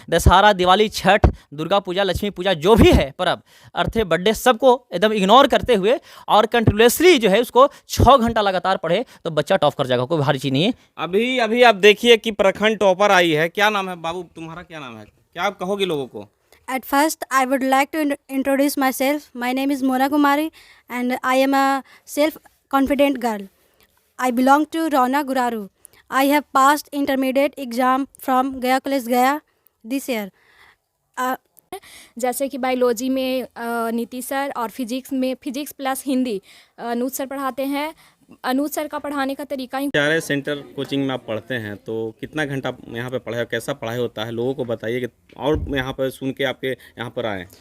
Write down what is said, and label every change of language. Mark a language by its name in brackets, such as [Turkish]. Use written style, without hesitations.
[Hindi] दशहरा, दिवाली, छठ, दुर्गा पूजा, लक्ष्मी पूजा, जो भी है पर्व, अर्थे, बर्थडे, सबको एकदम इग्नोर करते हुए और कंटिन्यूसली जो है उसको 6 घंटा लगातार पढ़े तो बच्चा टॉप कर जाएगा, कोई भारी चीज़ नहीं है। अभी आप देखिए कि प्रखंड टॉपर आई है। क्या नाम है बाबू, तुम्हारा क्या नाम है? क्या आप कहोगे लोगों को? [English] At first, I would like to introduce myself. My name is Mona Kumari and I am a self-confident girl. I belong to Rauna Guraru. I have passed intermediate exam from Gaya College Gaya this year. [Hindi] जैसे कि biology में नीति sir और physics plus Hindi Anuj sir पढ़ाते हैं। Anuj sir का पढ़ाने का तरीका ही चारे सेंटर कोचिंग में आप पढ़ते हैं तो कितना घंटा यहाँ पे पढ़ाई, कैसा पढ़ाई होता है, लोगों को बताइए कि और यहाँ पर सुन के आपके यहाँ पर आए।